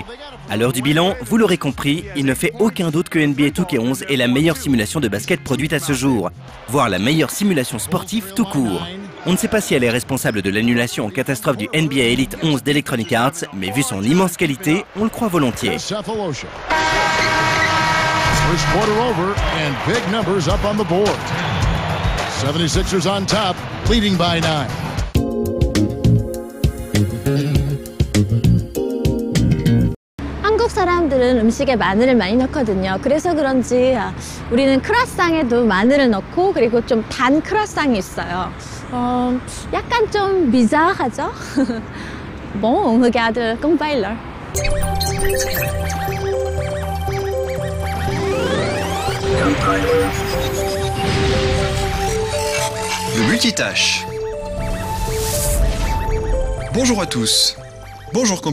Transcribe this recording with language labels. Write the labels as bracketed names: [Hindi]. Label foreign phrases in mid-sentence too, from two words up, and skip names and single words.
[French] À l'heure du bilan, vous l'aurez compris, il ne fait aucun doute que NBA 2K11 est la meilleure simulation de basket produite à ce jour, voire la meilleure simulation sportive tout court. On ne sait pas si elle est responsable de l'annulation en catastrophe du NBA Elite 11 d'Electronic Arts, mais vu son immense qualité, on le croit volontiers. [English] First quarter over and big numbers up on the board. 76ers on top, leading by 9. [Korean] 한국 사람들은 음식에 마늘을 많이 넣거든요. 그래서 그런지 우리는 크루아상에도 마늘을 넣고 그리고 좀 단 크루아상이 있어요. 약간 좀 bizarre하죠? [French] Bon, on regarde comme bailler. Le multitâche. Bonjour à tous. Bonjour Compile.